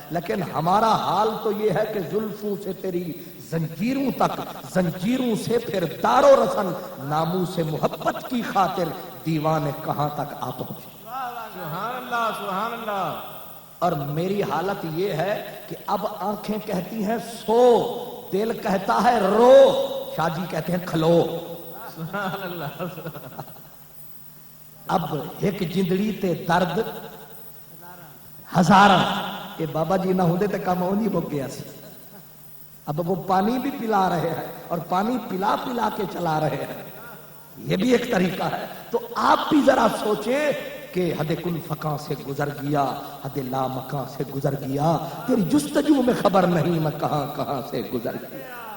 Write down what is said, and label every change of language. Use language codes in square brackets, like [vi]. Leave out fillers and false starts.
[ur] لیکن ہمارا حال تو یہ ہے کہ زلفوں سے تیری زنجیروں تک, زنجیروں سے پھر دار و رسن, ناموں سے محبت کی خاطر دیوانے کہاں تک آ پہنچے. سبحان اللہ سبحان اللہ. اور میری حالت یہ ہے کہ اب آنکھیں کہتی ہیں سو, دل کہتا ہے رو, شاہ جی کہتے ہیں کھلو. سبحان اللہ. [pa] اب ایک جندڑی تے درد ہزاراں. یہ بابا جی نہ ہوتے تے کام نہیں ہو گیا سی. [ur] اب وہ پانی بھی پلا رہے ہیں اور پانی پلا پلا کے چلا رہے ہیں. یہ بھی ایک طریقہ ہے. تو آپ بھی ذرا سوچیں کہ حد کل فقاں سے گزر گیا, حد لا مکاں سے گزر گیا, تیری جستجو میں خبر نہیں میں کہاں کہاں سے گزر گیا.